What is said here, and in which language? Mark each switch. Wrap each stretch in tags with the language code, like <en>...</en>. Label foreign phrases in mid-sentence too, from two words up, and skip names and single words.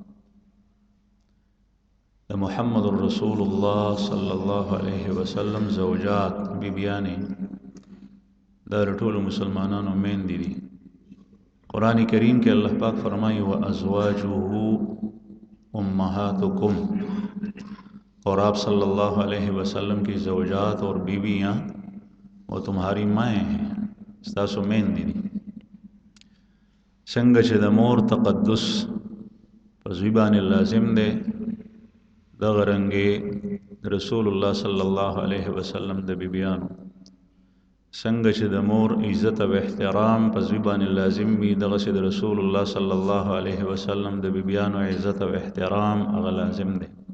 <ps>د محمد رسول الله صلی الله علیه وسلم زوجات بیبیانې دا ټولو مسلمانانو میندې دي. قرآن کریم کې الله پاک فرمایي</ps> <ar>وازواجه امهاتکم،</ar> <ur>اور آپ صلی اللہ علیہ وسلم کی زوجات اور بیویاں وہ تمہاری مائیں ہیں،</ur> <ps>ستاسو میندې دي. څنګه چې د مور تقدس په زوی باندې لازم دی دغه رنګې رسول الله صلی الله علیه وسلم د بیبیانو څنګه چې د مور عزت او احترام په زوی باندې لازم وي دغسې د رسول الله صلی الله علیه وسلم د بیبیانو عزت او احترام هغه لازم دی.</ps>